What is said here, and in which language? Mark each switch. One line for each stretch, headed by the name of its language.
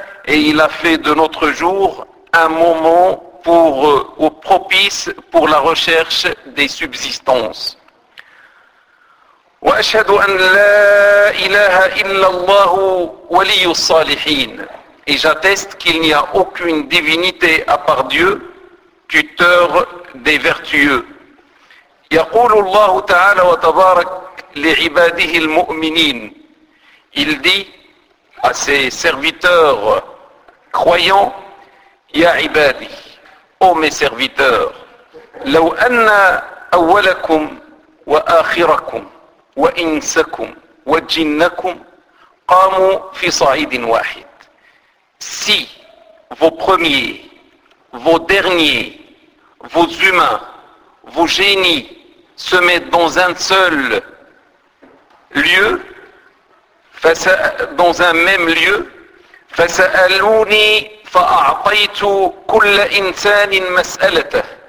French: et il a fait de notre jour un moment pour, ou propice pour la recherche des subsistances.
Arabic: وأشهد أن لا إله إلا الله ولي الصالحين.
French: Et j'atteste qu'il n'y a aucune divinité à part Dieu, tuteur des vertueux.
Arabic: يقول الله تعالى وتبارك لعباده المؤمنين.
French: Il dit à ses serviteurs croyants,
Arabic: يا عبادي,
French: ô mes serviteurs,
Arabic: لو أن أولكم وآخركم وإنسكم وجنكم قاموا في صعيد واحد.
French: Si vos premiers, vos derniers, vos humains, vos génies se mettent dans un seul lieu, dans un même lieu,
Arabic: فسألوني فأعطيت كل إنسان مسألته.